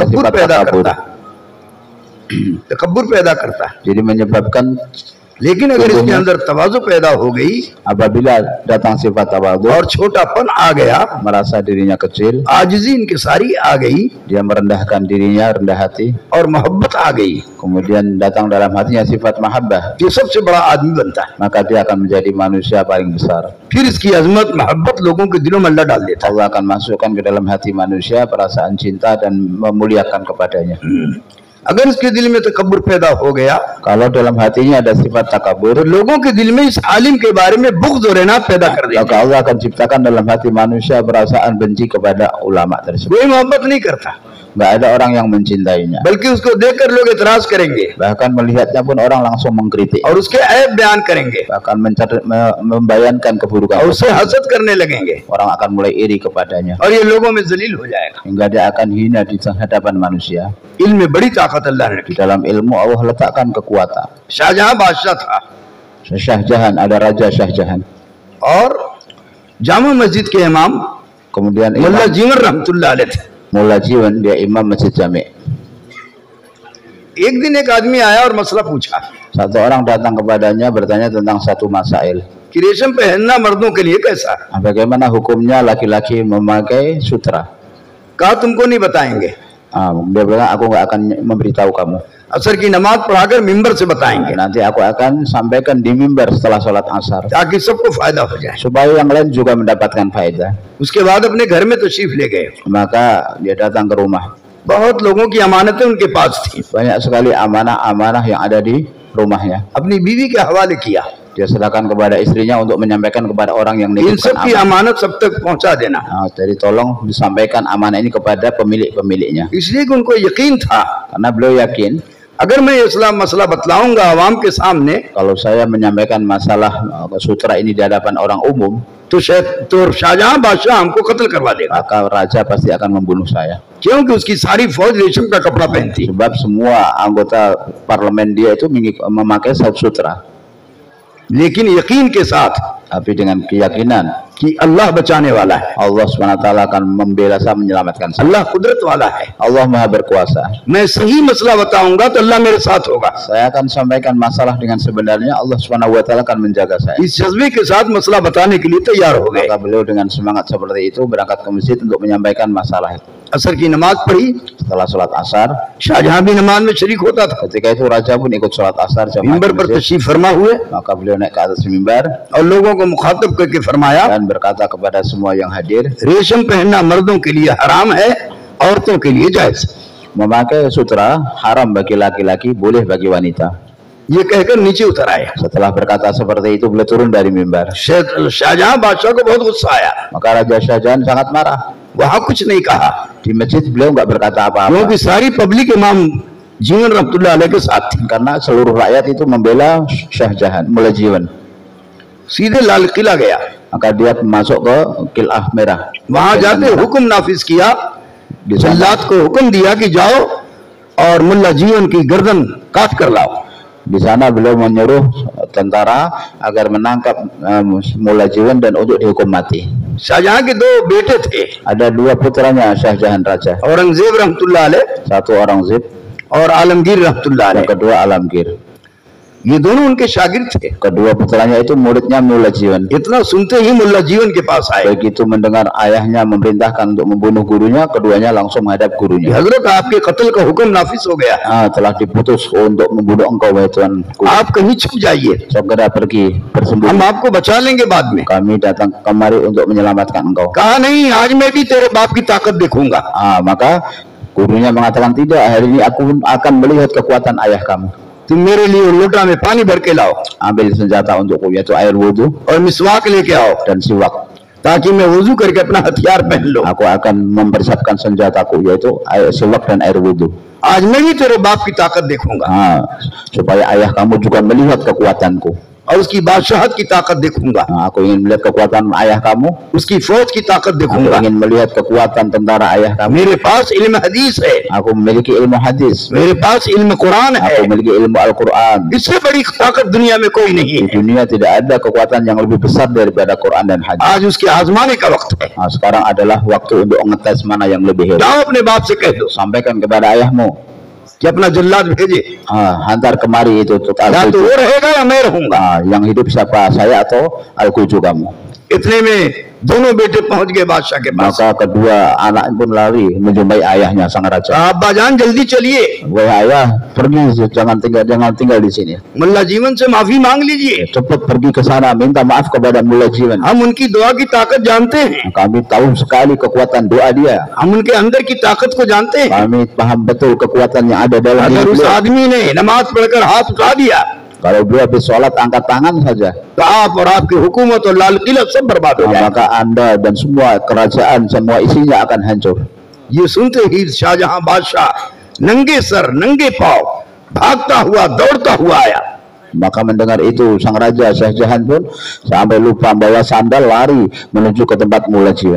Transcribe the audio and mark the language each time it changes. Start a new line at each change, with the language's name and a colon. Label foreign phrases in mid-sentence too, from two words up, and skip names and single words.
Hindi: तकब्बुर
Indonesian: sifat
Hindi: पैदा
Indonesian: takabur.
Hindi: करता है, तकब्बुर पैदा करता है।
Indonesian: Jadi menyebabkan
Hindi: लेकिन अगर इसके अंदर तवाज़ु पैदा हो गई
Indonesian: apabila datang sifat tawadhu,
Hindi: और छोटापन आ गया,
Indonesian: merasa dirinya kecil,
Hindi: आजिज़ी इनकिसारी आ गई
Indonesian: dia merendahkan dirinya, rendah hati,
Hindi: और मोहब्बत आ गई,
Indonesian: kemudian datang dalam hatinya sifat mahabbah,
Hindi: ये सबसे बड़ा आदमी बनता है।
Indonesian: maka dia akan menjadi manusia paling besar.
Hindi: फिर इसकी अजमत मोहब्बत लोगों के दिलों में अल्लाह डाल देता है।
Indonesian: Allah akan masukkan ke dalam hati manusia perasaan cinta dan memuliakan kepadanya.
Hindi: अगर इसके दिल में तकब्बुर पैदा हो गया
Indonesian: Kalau dalam hatinya ada sifat
Hindi: तो
Indonesian: takabur,
Hindi: लोगों के दिल में इस आलिम के बारे में बुग़्ज़ और इनाद पैदा कर देगा।
Indonesian: maka Allah akan ciptakan dalam hati manusia perasaan benci kepada ulama tersebut.
Hindi: कोई मोहब्बत नहीं करता,
Indonesian: Nggak ada orang yang mencintainya.
Hindi: बल्कि उसको देखकर लोग इतराज करेंगे
Indonesian: Bahkan melihatnya pun orang langsung mengkritik,
Hindi: और उसके ऐब बयान करेंगे
Indonesian: bahkan membayangkan keburukan.
Hindi: और उससे हसद करने लगेंगे
Indonesian: Orang akan mulai iri kepadanya
Hindi: और ये लोगों में जलील हो जाएगा।
Indonesian: hingga dia akan hina di hadapan manusia.
Hindi: इल्म में बड़ी ताकत अल्लाह ने
Indonesian: Di
Hindi: रखी।
Indonesian: dalam ilmu Allah letakkan kekuatan.
Hindi: शाहजहां बादशाह था
Indonesian: Shah Jahan, ada Raja Shah Jahan.
Hindi: और जामा मस्जिद के इमाम
Indonesian: Kemudian
Hindi: मुल्ला
Indonesian: Imam
Hindi: जीवन रहमतुल्लाह अलैह थे।
Indonesian: Mullah Jiwan, dia imam Masjid Jami'.
Hindi: एक दिन एक आदमी आया और मसला पूछा
Indonesian: Satu orang datang kepadanya bertanya tentang satu masail.
Hindi: कि रेशम पहनना मर्दों के लिए कैसा है?
Indonesian: Bagaimana hukumnya laki-laki memakai sutra?
Hindi: कहा तुमको नहीं बताएंगे,
Indonesian: Dia bilang aku nggak akan memberitahu kamu.
Hindi: असर की नमाज पढ़ाकर मिंबर से बताएंगे
Indonesian: Nanti aku akan sampaikan di mimbar setelah sholat asar
Hindi: ताकि सबको फायदा हो जाए।
Indonesian: supaya yang lain juga mendapatkan faedah.
Hindi: उसके बाद अपने घर में तशरीफ ले गए।
Indonesian: Maka dia datang ke rumah.
Hindi: बहुत लोगों की अमानतें उनके पास थी,
Indonesian: Banyak sekali amanah-amanah yang ada di rumahnya.
Hindi: अपनी बीवी के हवाले किया।
Indonesian: Dia serahkan kepada istrinya untuk menyampaikan kepada orang yang
Hindi: इन सब
Indonesian: menitipkan
Hindi: की
Indonesian: amanah.
Hindi: अमानत सब तक पहुंचा देना,
Indonesian: Jadi tolong disampaikan amanah ini kepada pemilik-pemiliknya.
Hindi: इसलिए कि उनको यकीन था
Indonesian: Karena beliau yakin
Hindi: अगर मैं इस्लाम मसला बतलाऊंगा आवाम के सामने
Indonesian: kalau saya menyampaikan masalah sutra ini di hadapan orang umum,
Hindi: तो शाहजहां बादशाह हमको कत्ल करवा देगा,
Indonesian: maka raja pasti akan membunuh saya.
Hindi: क्योंकि उसकी सारी फौज रेशम का कपड़ा पहनती।
Indonesian: Sebab semua anggota parlemen dia itu memakai sutra.
Hindi: लेकिन यकीन के साथ
Indonesian: Tapi dengan keyakinan
Hindi: कि अल्लाह बचाने वाला है,
Indonesian: Allah SWT akan membela saya, menyelamatkan saya.
Hindi: अल्लाह कुदरत वाला है,
Indonesian: Allah Maha Berkuasa.
Hindi: मैं सही मसला बताऊंगा तो अल्लाह मेरे साथ होगा।
Indonesian: Saya akan sampaikan masalah dengan sebenarnya, Allah SWT akan menjaga saya.
Hindi: इस जज्बे के साथ मसला बताने के लिए तैयार हो गए।
Indonesian: Maka beliau dengan semangat seperti itu berangkat ke masjid untuk menyampaikan masalah itu.
Hindi: असर की नमाज पढ़ी,
Indonesian: Setelah sholat asar,
Hindi: शाहजहां भी नमाज में शरीक होता था,
Indonesian: ketika itu raja pun ikut sholat asar jamaah
Hindi: मिंबर
Indonesian: di
Hindi: पर
Indonesian: masjid.
Hindi: तशरीफ फरमा हुए
Indonesian: Maka beliau naik ke atas mimbar
Hindi: और लोगों को मुखातब करके फरमाया
Indonesian: dan berkata kepada semua yang hadir,
Hindi: रेशम पहनना मर्दों के लिए हराम है, औरतों के लिए जायज।
Indonesian: memakai sutra haram bagi laki-laki, boleh bagi wanita.
Hindi: ये कहकर नीचे उतर आए।
Indonesian: Setelah berkata seperti itu, beliau turun dari mimbar.
Hindi: शाहजहां बादशाह को बहुत गुस्सा आया,
Indonesian: Maka Raja Shah Jahan sangat marah.
Hindi: वहां कुछ नहीं कहा
Indonesian: Di masjid beliau nggak berkata apa-apa
Hindi: क्योंकि सारी पब्लिक इमाम जीवन रहमतुल्लाह अलैह के साथ थी।
Indonesian: karena seluruh rakyat itu membela Shah Jahan, Mullah Jiwan.
Hindi: सीधे लाल किला गया,
Indonesian: Maka dia masuk ke Qil'ah Merah.
Hindi: वहां जाते हुक्म नाफिज किया,
Indonesian: Di sana,
Hindi: जल्लाद को हुक्म दिया कि जाओ और मुल्ला जीवन की गर्दन काट कर लाओ।
Indonesian: di sana beliau menyuruh tentara agar menangkap Mullah Jiwan dan untuk dihukum mati.
Hindi: शाहजहां के दो बेटे थे,
Indonesian: Ada dua putranya Shah Jahan Raja.
Hindi: औरंगजेब रहमतुल्लाह अलैह
Indonesian: Satu Aurangzeb,
Hindi: और आलमगीर रहमतुल्लाह
Indonesian: yang
Hindi: अलैह।
Indonesian: kedua Alamgir.
Hindi: ये दोनों उनके शागिर्द थे।
Indonesian: Kedua putranya itu muridnya Mullah Jiwan.
Hindi: इतना सुनते ही मुल्ला जीवन के पास आए,
Indonesian: Begitu mendengar ayahnya memerintahkan untuk membunuh gurunya, keduanya langsung menghadap gurunya.
Hindi: हजरत आपके कत्ल का हुक्म नाफिज हो गया,
Indonesian: Telah diputus untuk membunuh engkau, wahai tuanku.
Hindi: आप कहीं छुप जाइए,
Indonesian: Segera pergi
Hindi: हम
Indonesian: bersembunyi.
Hindi: आपको बचा लेंगे बाद में।
Indonesian: Kami datang kemari untuk menyelamatkan engkau.
Hindi: कहा नहीं, आज मैं भी तेरे बाप की ताकत देखूंगा।
Indonesian: Maka gurunya mengatakan, tidak, hari ini aku akan melihat kekuatan ayah kamu.
Hindi: तुम मेरे लिए लोटा में पानी भर के लाओ
Indonesian: Ambil senjata untukku, yaitu air wudhu
Hindi: और मिसवाक लेके आओ,
Indonesian: dan siwak.
Hindi: ताकि मैं वुजू करके अपना हथियार पहन लो।
Indonesian: Aku akan mempersiapkan senjataku, yaitu siwak dan air wudhu.
Hindi: आज मैं भी तेरे बाप की ताकत देखूंगा।
Indonesian: Supaya ayah kamu juga melihat kekuatanku.
Hindi: और उसकी बादशाहत की ताकत देखूंगा,
Indonesian: Aku ingin melihat kekuatan ayah kamu.
Hindi: उसकी फौज की ताकत
Indonesian: Aku
Hindi: देखूंगा।
Indonesian: ingin melihat kekuatan tentara ayah kamu.
Hindi: मेरे पास इल्म हदीस है,
Indonesian: Aku memiliki ilmu hadis.
Hindi: मेरे पास इल्म कुरान है,
Indonesian: Aku memiliki ilmu Al-Quran.
Hindi: इससे बड़ी ताकत दुनिया में कोई नहीं
Indonesian: Di
Hindi: है।
Indonesian: dunia tidak ada kekuatan yang lebih besar daripada Quran dan hadis.
Hindi: आज उसके आजमाने का वक्त है।
Indonesian: Nah, sekarang adalah waktu untuk ngetes mana yang lebih hebat.
Hindi: जाओ अपने बाप से कह दो
Indonesian: Sampaikan kepada ayahmu,
Hindi: कि अपना जल्लाद भेजे,
Indonesian: hantar kemari itu
Hindi: या तो
Indonesian: Al-Quju.
Hindi: वो रहेगा या मैं रहूंगा।
Indonesian: Yang hidup siapa, saya atau Al-Quju kamu?
Hindi: इतने में दोनों बेटे पहुंच गए बादशाह के पास।
Indonesian: Maka kedua anak pun lari menjumpai ayahnya sang raja.
Hindi: अब्बा जान जल्दी चलिए,
Indonesian: Wahai ayah, pergi, jangan tinggal di sini.
Hindi: मुल्ला जीवन से माफी मांग लीजिए।
Indonesian: Cepat pergi ke sana, minta maaf kepada Mullah Jiwan.
Hindi: हम उनकी दुआ की ताकत जानते हैं,
Indonesian: Kami tahu sekali kekuatan doa dia.
Hindi: हम उनके अंदर की ताकत को जानते हैं।
Indonesian: Kami paham betul kekuatan yang ada dalam
Hindi: अगर
Indonesian: diri
Hindi: उस
Indonesian: beliau.
Hindi: आदमी ने नमाज पढ़कर हाथ उठा दिया
Indonesian: Kalau dia habis sholat angkat tangan saja,
Hindi: तो आप और आपकी हुकूमत और लाल किला सब बर्बाद हो जाए।
Indonesian: maka Anda dan semua kerajaan, semua isinya akan hancur.
Hindi: ये सुनते ही शाहजहां बादशाह नंगे सर नंगे पांव भागता हुआ दौड़ता हुआ आया।
Indonesian: Maka mendengar itu sang raja Shah Jahan pun sampai lupa bawa sandal, lari menuju ke tempat Mullah Jiwan.